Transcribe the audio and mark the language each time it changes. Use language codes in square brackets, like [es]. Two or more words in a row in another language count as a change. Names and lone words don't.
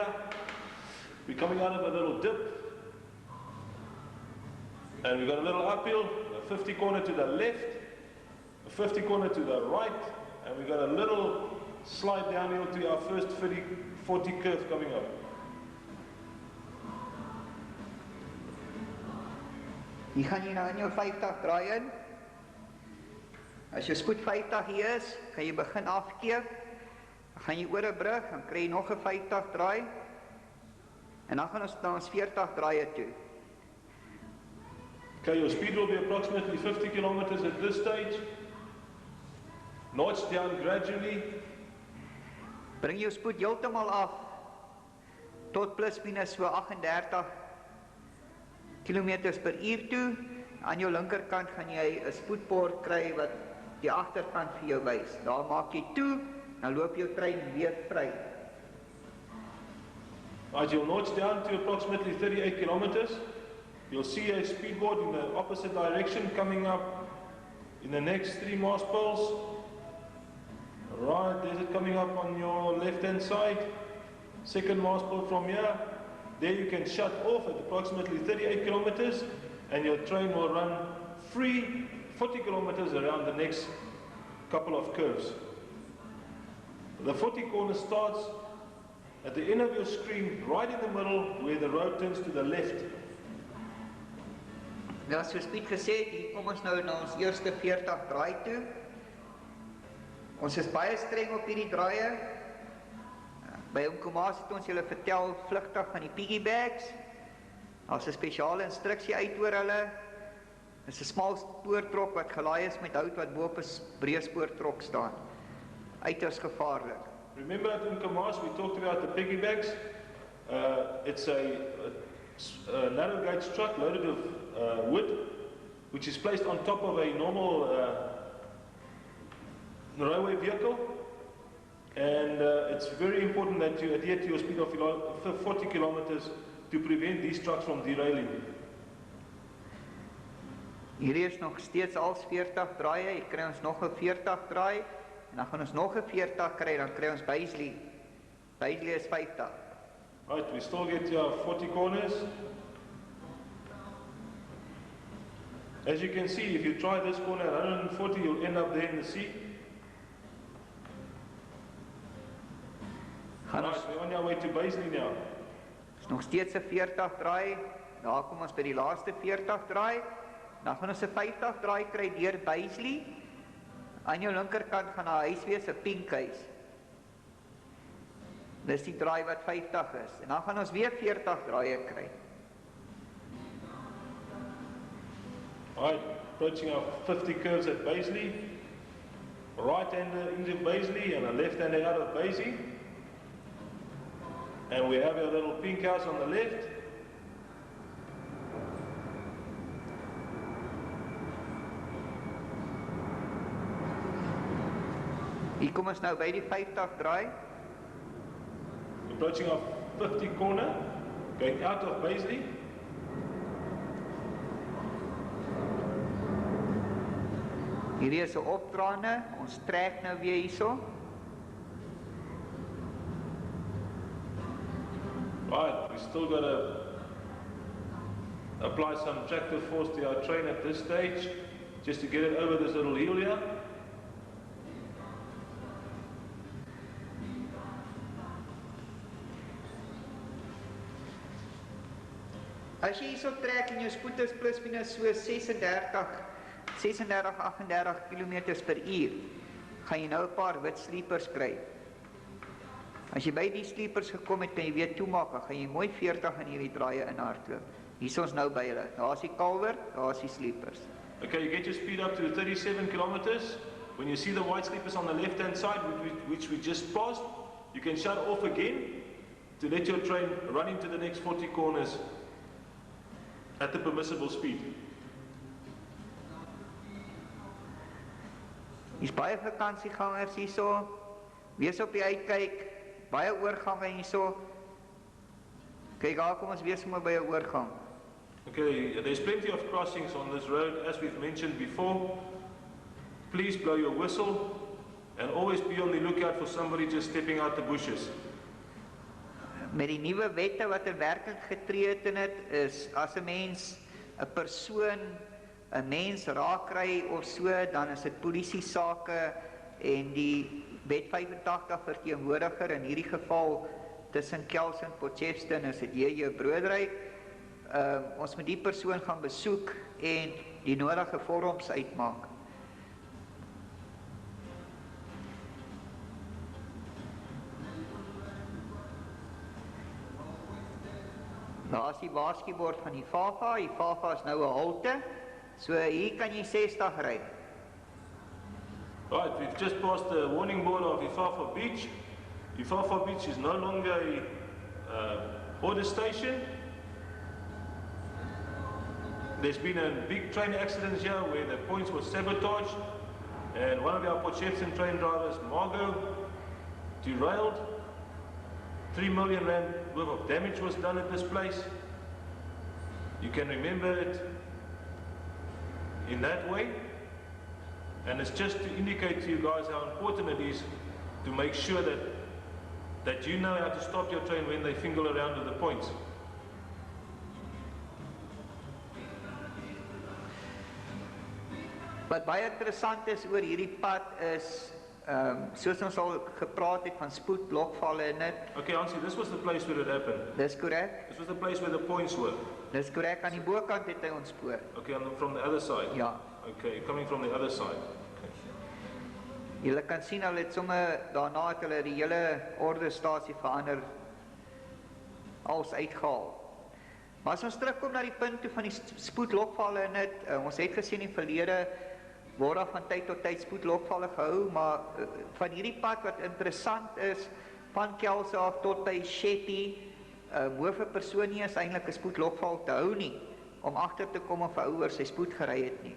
[en] We're coming out of a little dip. And we've got a little uphill, a 50 corner to the left, a 50 corner to the right, and we've got a little slide downhill to our first 40 curve coming up. [af] Hier gaan jy nou in jou 50 draai in. As jou spoed 50 hier is, kan jy begin afkeer. Dan gaan jy oor 'n brug, dan kry jy nog 'n 50 draai. En dan gaan ons na ons 40 draaie toe. [en] Okay, your speed will be approximately 50 kilometers at this stage. Notch down gradually. [af] Bring jou spoed heeltemal af tot plus minus so 38 kilometers per uur toe. Aan jou linkerkant gaan jy 'n spoedbord kry wat die agterkant vir jou wys. Daar maak jy toe, dan loop jou trein weer vry. [en] As you'll notch down to approximately 38 kilometers, you'll see a speedboard in the opposite direction coming up in the next 3 mast poles. Right, there's it coming up on your left-hand side. Second mast pole from here. There you can shut off at approximately 38 kilometers, and your train will run free 40 kilometers around the next couple of curves. The 40 corner starts at the end of your screen, right in the middle, where the road turns to the left. [af] Ja, soos Piet gesê het, hier kom ons nou na ons eerste 40 draai toe. Ons is baie streng op hierdie draaie. By Umkomaas het ons julle vertel vlugtig van die [en] piggy bags. [af] Daar's 'n spesiale instruksie uit oor hulle. Dis 'n smal spoortrok wat gelaai is met hout wat bo op 'n breë spoortrok staan. Uiters gevaarlik. [en] Remember at Umkomaas we talked about the piggybacks. It's a narrow gauge truck loaded with wood, which is placed on top of a normal railway vehicle. And it's very important that you adhere to your speed of 40 kilometers to prevent these trucks from derailing. [af] Hierdie is nog steeds als 40 draaie, hier kry ons nog 'n 40 draai, en dan gaan ons nog 'n 40 kry, dan kry ons Bazley. Bazley is 50. [en] Right, we still get your 40 corners. As you can see, if you try this corner at 140, you'll end up there in the sea. Right, we're on our way to Bazley now. [af] Is nog steeds 'n 40 draai, daar kom ons by die laaste 40 draai, dan gaan ons 'n 50 draai kry deur Bazley. Aan jou linkerkant gaan daar 'n huis wees, 'n pink huis. Dis die draai wat 50 is, en dan gaan ons weer 40 draaie kry. [en] Right, approaching our 50 curves at Bazley. Right hander into Bazley and a left hander out of Bazley. And we have our little pink house on the left. [af] Hier kom ons nou by die 50 draai. [en] Approaching our 50 corner, going out of Bazley. [af] Hierdie is 'n opdraande, ons trek nou weer hierso. [en] Right, we still got to apply some tractive force to our train at this stage, just to get it over this little hill here. [af] As jy hierso trek en jou spoed is plus minus so 36-38 km/h, gaan jy nou 'n paar wit sleepers kry. As jy by die sleepers gekom het, kan jy weer toemaak, dan gaan jy mooi 40 in hierdie draaie inhardloop. Hier is ons nou by hulle. Daar is die kalwer, daar is die sleepers. [en] Okay, you get your speed up to 37 kilometers. When you see the white sleepers on the left-hand side, which we just passed, you can shut off again to let your train run into the next 40 corners at the permissible speed. [af] Hier's baie vakansiegangers hierso. Wees op die uitkyk. Baie oorgange hierso. Kyk, daar kom ons weer sommer by 'n oorgang. [en] Okay, there's plenty of crossings on this road, as we've mentioned before. Please blow your whistle and always be on the lookout for somebody just stepping out the bushes. [af] Met die nuwe wette wat in werking getree het in dit, is as 'n mens 'n persoon 'n mens raak kry of so, dan is dit polisie sake en die wet 85 verteenwoordiger, in hierdie geval tussen Kelso en Potchefstroom is dit jou broedery. Ons moet die persoon gaan besoek en die nodige vorms uitmaak. Daar is die waarskuwbord van Ifafa. Ifafa is nou 'n halte. So hier kan jy 60 ry. [en] Right, we've just passed the warning board of Ifafa Beach. Ifafa Beach is no longer a border station. There's been a big train accident here where the points were sabotaged and one of our Potchefstroom train drivers, Margot, derailed. 3 million rand worth of damage was done at this place. You can remember it in that way. And it's just to indicate to you guys how important it is to make sure that you know how to stop your train when they fingle around with the points. [af] Wat baie interessant is oor hierdie pad is, soos ons al gepraat het van spoedblokvalle in dit. [en] Okay, Hansie, this was the place where it happened. [af] Dis korrek. [en] This was the place where the points were. [af] Dis korrek, aan die bokant het hy ons spoor. [en] Okay, from the other side? [af] Ja. [en] Okay, coming from the other side. [af] Julle kan sien, hulle het sommer daarna het hulle die hele ordestasie verander, als uitgehaal. Maar as ons terugkom na die punt toe van die spoedlokvalle in dit, ons het gesien in die verlede, word daar van tyd tot tyd spoedlokvalle gehou, maar van hierdie pad wat interessant is, van Kelso af tot by Shetty, hoef 'n persoon nie is eintlik 'n spoedlokval te hou nie, om agter te kom of 'n ou oor sy spoed gery het nie.